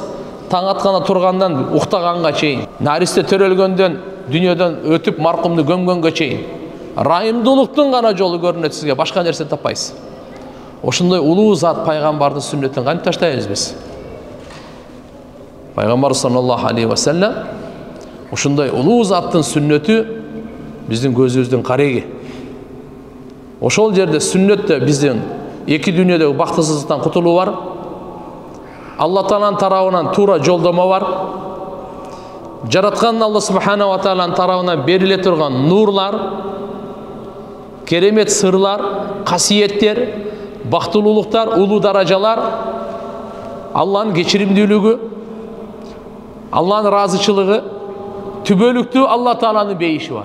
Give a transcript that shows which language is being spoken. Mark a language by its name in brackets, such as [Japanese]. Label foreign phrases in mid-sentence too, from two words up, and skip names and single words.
[Kyrgyz] Таң атканда тургандан уктаганга чейин, наристе төрөлгөндөн дүйнөдөн өтүп маркумду көмгөнгө чейин райымдуулуктун гана жолу көрүнөт сизге, башка нерсе таппайсыз. Ошондой улуу зат пайгамбардын сүннөтүн кантип таштайбыз биз? Пайгамбар [Arabic] صلى الله عليه وسلم [Kyrgyz] ошондой улуу заттын сүннөтү биздин көзүбүздүн кареги. Ошол жерде сүннөттө биздин эки дүйнөдөгү бактысыздыктан кутулуу бар. Алла тааланын тарабынан туура жолдомо бар. Жараткан [Arabic] الله سبحانه وتعالى [Kyrgyz] тарабынан бериле турган нурлар, керемет сырлар, касиеттер, бактылуулуктар, улуу даражалар, Алланын кечиримдүүлүгү, Алланын ыраазычылыгы, түбөлүктүү Алла Тааланын бейиши бар.